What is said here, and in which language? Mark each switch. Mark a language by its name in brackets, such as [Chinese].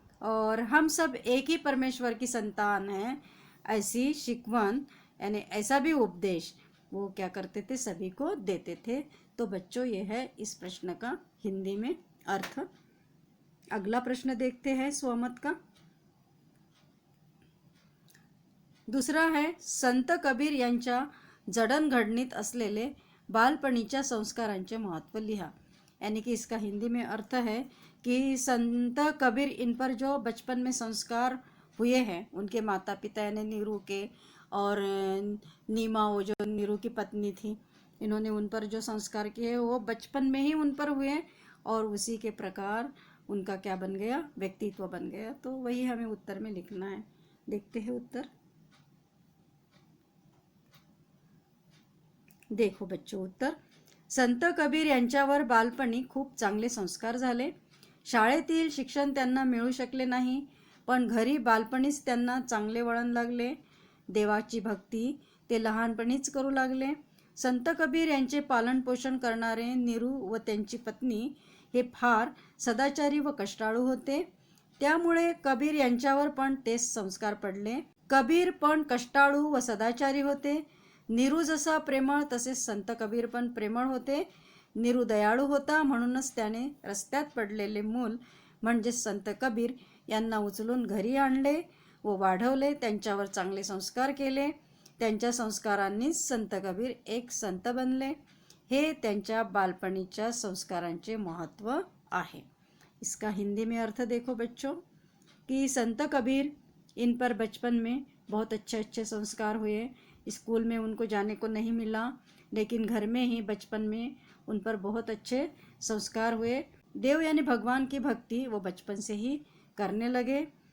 [Hindi] और हम सब एक ही परमेश्वर की संतान हैं, ऐसी शिकवण यानी ऐसा भी उपदेश वो क्या करते थे, सभी को देते थे। तो बच्चों ये है इस प्रश्न का हिंदी में अर्थ। अगला प्रश्न देखते हैं स्वमत का। दूसरा है, [Marathi] संत कबीर यांच्या जडणघडणीत असलेले बालपणीच्या संस्कारांचे महत्त्व लिहा। [Hindi] यानी कि इसका हिंदी में अर्थ है कि संत कबीर इन पर जो बचपन में संस्कार हुए हैं, उनके माता पिता यानी नीरू के और नीमा, वो जो नीरू की पत्नी थी, इन्होंने उन पर जो संस्कार किए वो बचपन में ही उन पर हुए और उसी के प्रकार उनका क्या बन गया, व्यक्तित्व बन गया। तो वही हमें उत्तर में लिखना है। देखते हैं उत्तर। देखो बच्चों उत्तर, [Marathi] संत कबीर यांच्यावर बालपणी खूप चांगले संस्कार झाले। शाळेतील शिक्षण त्यांना मिळू शकले नाही, पण घरी बालपणीच त्यांना चांगले वळण लागले। देवाची भक्ती ते लहानपणीच करू लागले। संत कबीर यांचे पालनपोषण करणारे नीरू व त्यांची पत्नी हे फार सदाचारी व कष्टाळू होते, त्यामुळे कबीर यांच्यावर पण तेच संस्कार पडले। कबीर पण कष्टाळू व सदाचारी होते। नीरू जसा प्रेमळ तसेच संत कबीर पण प्रेमळ होते। नीरू दयाळू होता, म्हणूनच त्याने रस्त्यात पडलेले मूल म्हणजे संत कबीर यांना उचलून घरी आणले व वाढवले, त्यांच्यावर चांगले संस्कार केले। त्यांच्या संस्कारांनीच संत कबीर एक संत बनले। हे त्यांच्या बालपणीच्या संस्कारांचे महत्त्व आहे। [Hindi] इसका हिंदी में अर्थ देखो बच्चों कि संत कबीर इन पर बचपन में बहुत अच्छे अच्छे संस्कार हुए। स्कूल में उनको जाने को नहीं मिला, लेकिन घर में ही बचपन में उन पर बहुत अच्छे संस्कार हुए। देव यानी भगवान की भक्ति वो बचपन से ही करने लगे।